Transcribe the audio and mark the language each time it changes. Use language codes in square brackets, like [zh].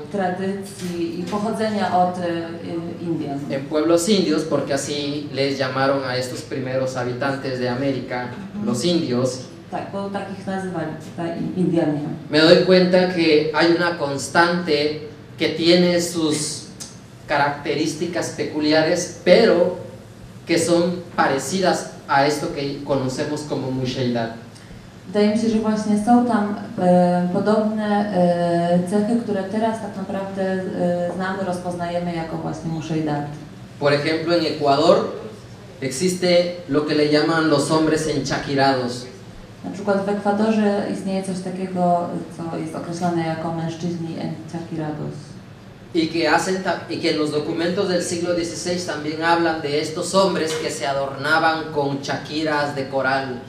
[pl] tradycji i pochodzenia od Indian. [es] en pueblos indios, porque así les llamaron a estos primeros habitantes de América, los indios. [pl] Tak, bo takich nazywali tutaj Indianie. [es] Me doy cuenta que hay una constante que tiene sus características peculiares, pero que son parecidas a esto que conocemos como musheidad. [pl] Wydaje mi się, że właśnie są tam podobne cechy, które teraz tak naprawdę znamy, rozpoznajemy jako właśnie Mushaidat. [es] Por ejemplo, en Ecuador existe lo que le llaman los hombres enchaquirados. [pl] Na przykład w Ekwadorze istnieje coś takiego, co jest określane jako mężczyźni enchakirados. [es] Y que en los documentos del siglo XVI también hablan de estos hombres que se adornaban con chaquiras de coral.